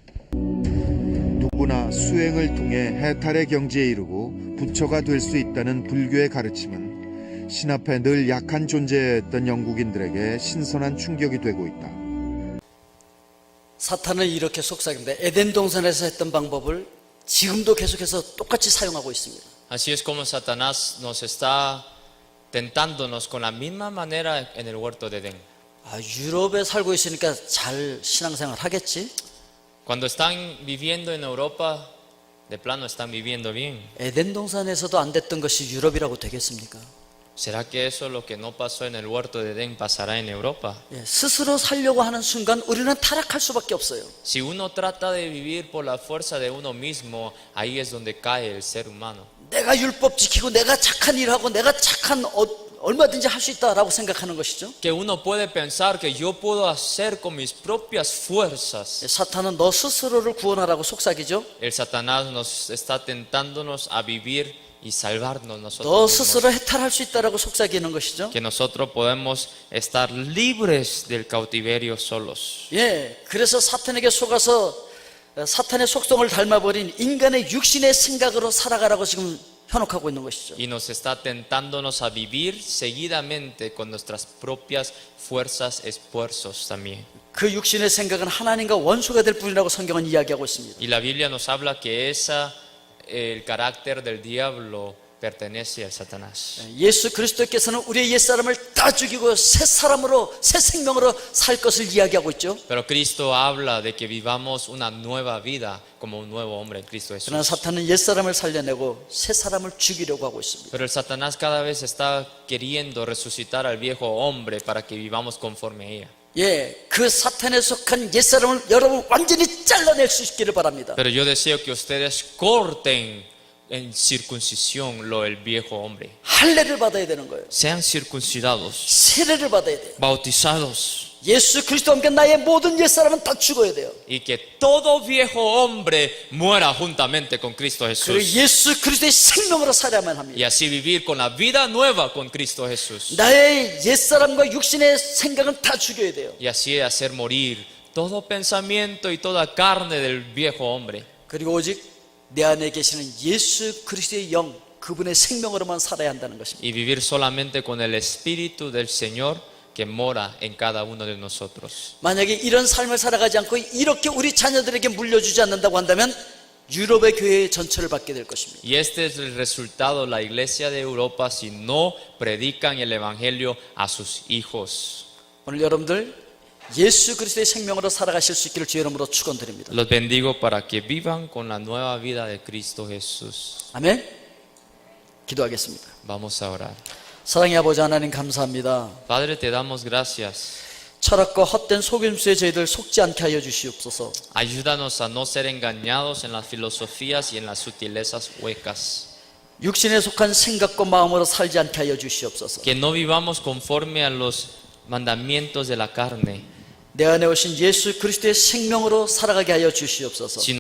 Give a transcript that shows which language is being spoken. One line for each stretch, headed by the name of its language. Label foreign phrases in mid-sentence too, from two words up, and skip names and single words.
Korean: 누구나 수행을 통해 해탈의 경지에 이르고 부처가 될 수 있다는 불교의 가르침은 신 앞에 늘 약한 존재였던 영국인들에게 신선한 충격이 되고 있다. 사탄은 이렇게 속삭입니다. 에덴 동산에서 했던 방법을 지금도 계속해서 똑같이 사용하고 있습니다.
Spanish: Así es como Satanás nos está tentándonos con la misma manera en el huerto de Edén.
Korean: 유럽에 살고 있으니까 잘 신앙생활 하겠지?
Spanish: Cuando están viviendo en Europa, de plano están viviendo bien.
Korean: 에덴 동산에서도 안 됐던 것이 유럽이라고 되겠습니까?
Spanish: ¿Será que eso lo que no pasó en el huerto de Edén pasará en Europa?
Korean: 스스로 살려고 하는 순간 우리는 타락할 수밖에 없어요.
Spanish: Si uno trata de vivir por la fuerza de uno mismo, ahí es donde cae el ser humano.
Korean: 내가 율법 지키고 내가 착한 일하고 내가 착한 얼마든지 할 수 있다라고 생각하는 것이죠.
Spanish: Que uno puede pensar que yo puedo hacer con mis propias fuerzas.
Korean: 사탄은 너 스스로를 구원하라고 속삭이죠.
Spanish: El Satanás nos está tentándonos a vivir y salvarnos
Korean: 너
Spanish: nosotros
Korean: 스스로
Spanish: mismos.
Korean: 해탈할 수 있다라고 속삭이는 것이죠.
Spanish: Que nosotros podemos estar libres del cautiverio solos.
Korean: 그래서 사탄에게 속아서 사탄의 속성을 닮아버린 인간의 육신의 생각으로 살아가라고 지금 현혹하고 있는 것이죠.
Spanish: y nos está tentándonos a vivir seguidamente con nuestras propias fuerzas, esfuerzos también.
Korean: 그 육신의 생각은 하나님과 원수가 될 뿐이라고 성경은 이야기하고 있습니다.
Spanish: Y la Biblia nos habla que el carácter del diablo pertenece a Satanás.
Korean: 예수 그리스도께서는 우리의 옛사람을 다 죽이고 새 사람으로, 새 생명으로 살 것을 이야기하고 있죠.
Spanish: Pero Cristo habla de que vivamos una nueva vida como un nuevo hombre en Cristo
Korean: 그러나
Spanish: Jesús.
Korean: 사탄은 옛사람을 살려내고 새 사람을 죽이려고 하고 있습니다.
Spanish: Pero el Satanás cada vez está queriendo resucitar al viejo hombre para que vivamos conforme a ella.
Korean: 예, 그 사탄에 속한 옛사람을 여러분 완전히 잘라낼 수 있기를 바랍니다.
Spanish: Pero yo deseo que ustedes corten en circuncisión el viejo hombre.
Korean: 할례를 받아야 되는 거예요.
Spanish: Sean circuncidados,
Korean: 세례를 받아야 돼요.
Spanish: bautizados,
Korean: 예수 그리스도와 함께 나의 모든 옛사람은 다 죽어야 돼요.
Spanish: y que todo viejo hombre muera juntamente con Cristo
Korean: 그리고
Spanish: Jesús.
Korean: 예수 그리스도의 생명으로 살아야만 합니다.
Spanish: Y así vivir con la vida nueva con Cristo Jesús.
Korean: 나의 옛사람과 육신의 생각은 다 죽여야 돼요.
Spanish: Y así hacer morir todo pensamiento y toda carne del viejo hombre.
Korean: 그리고 오직 내 안에 계시는 예수 그리스도의 영, 그분의 생명으로만 살아야 한다는 것입니다.
Spanish: Y vivir solamente con el Espíritu del Señor que mora en cada uno de nosotros.
Korean: 만약에 이런 삶을 살아가지 않고 이렇게 우리 자녀들에게 물려주지 않는다고 한다면 유럽의 교회의 전철을 받게 될 것입니다.
Spanish: Y este es el resultado de la iglesia de Europa si no predican el Evangelio a sus hijos.
Korean: 오늘 여러분들 예수 그리스도의 생명으로 살아가실 수 있기를 주의 이름으로 축원드립니다.
Spanish: Los bendigo para que vivan con la nueva vida de Cristo Jesús.
Korean: 아멘. 기도하겠습니다.
Spanish: Vamos a orar.
Korean: 사랑의 아버지 하나님 감사합니다.
Spanish: Padre, te damos gracias.
Korean: 철학과 헛된 속임수에 저희들 속지 않게 하여 주시옵소서.
Spanish: Ayúdanos a no ser engañados en las filosofías y en las sutilezas huecas.
Korean: 육신에 속한 생각과 마음으로 살지 않게 하여 주시옵소서.
Spanish: Que no vivamos conforme a los mandamientos de la carne,
Korean: 내 안에 오신 예수 그리스도의 생명으로 살아가게 하여 주시옵소서.
Spanish: sino